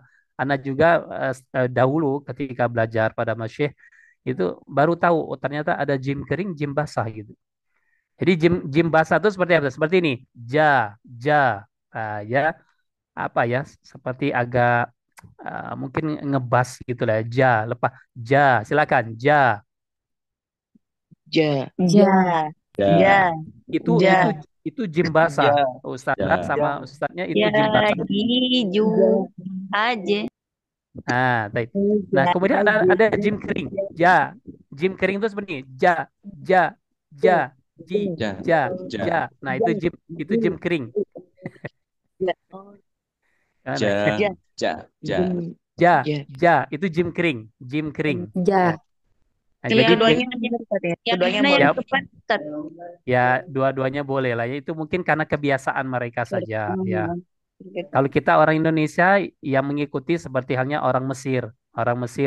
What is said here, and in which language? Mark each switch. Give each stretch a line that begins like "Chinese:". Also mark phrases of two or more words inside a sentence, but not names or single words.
Indonesian: Anak juga dahulu ketika belajar pada masyayikh itu baru tahu oh, ternyata ada jim kering, jim basah gitu. Jadi jim jim basah itu seperti apa? Seperti ini, ja, ja, ya apa ya? Seperti agak mungkin ngebas gitu lah, ja, lepas, ja, silakan, ja. Ja. Ja. Ja. Itu Ja. itu itu jim basah. Ja. Ustazah Ja. sama ustadznya itu jim basah. Jaju. Aja. Nah, baik. Nah, kemudian ada jim kering. Ja. Jim kering itu seperti ini. Ja, ja, ja, ji, Ja. ja, Ja. ja. Nah, itu jim kering. Gimana? Ja, Ja. ja, ja. Jim. Ja, Ja. ja, itu Jim Kring, Jim Kring. Ja. Ya. Nah, Yang jadi keduanya benar Ustaz ya. Yang Keduanya mana boleh. yang ya, tepat, Ustaz? ya dua-duanya boleh lah. Ya, itu mungkin karena kebiasaan mereka saja. Ya, Gitu. kalau kita orang Indonesia yang mengikuti seperti halnya orang Mesir, orang Mesir.